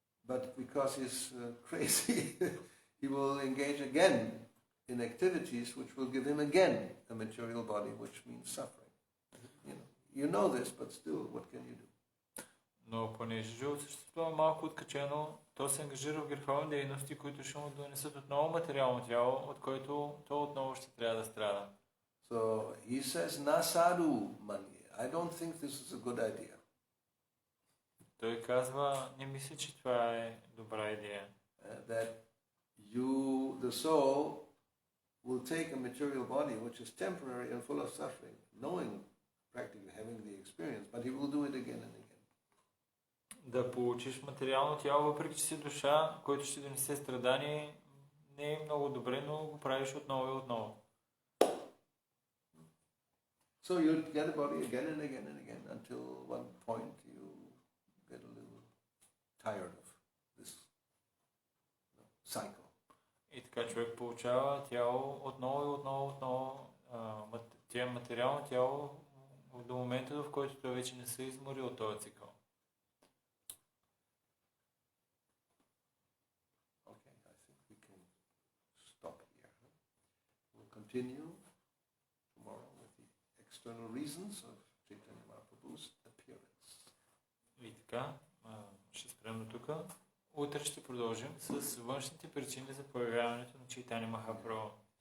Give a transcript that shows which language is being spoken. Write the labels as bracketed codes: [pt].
[en] But because he's crazy, he will engage again in activities which will give him again a material body, which means suffering. You know this, but still, what can you do? [bg] Но понеже живото същество е малко откачено, то се ангажира в греховни дейности, които ще му донесат отново материално тяло, от който то отново ще трябва да страда. [en] So he says, "Nasadu mani. I don't think this is a good idea." [bg] Той казва, не мисля, че това е добра идея. [en] That the soul will take a material body which is temporary and full of suffering, knowing, practically having the experience, but he will do it again and again. [bg] Да получиш материално тяло, въпреки че си душа, който ще донесе страдание, не е много добре, но го правиш отново и отново. [en] So you get a body again and again and again until one point you get a little tired of this cycle. [bg] И така човек получава тяло отново и отново. Тя материално тяло до момента, в който той вече не се изморил от този цикъл. [en] Okay, I think we can stop here. We'll continue tomorrow with the external reasons of Chaitanya Mahaprabhu's appearance. [bg] И така, ще спрем до тук. Утре ще продължим с външните причини за появяването на Чайтаня Махапрабху.